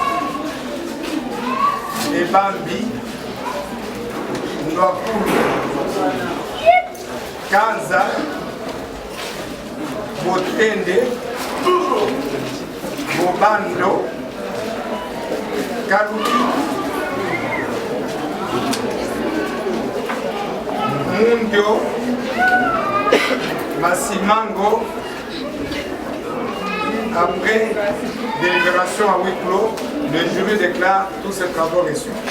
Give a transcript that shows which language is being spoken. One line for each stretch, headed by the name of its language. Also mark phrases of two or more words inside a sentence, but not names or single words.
French: Ebambi, Nwakulu, Kanza, Botende, Bobando, Kaluki, Mundio, Massimango. Après délibération à huis clos, le jury déclare tous ces travaux reçus.